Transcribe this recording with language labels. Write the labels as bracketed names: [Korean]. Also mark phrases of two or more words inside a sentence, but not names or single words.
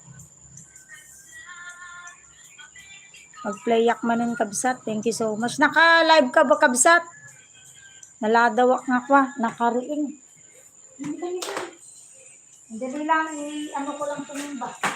[Iloko] Mag-playak manin kabsat. [English] Thank you so much. [Filipino] Naka-live ka ba kabsat? [Iloko] Naladawak nga kwa, nakariing. [Filipino] Hindi lang, ano ko lang tumimba.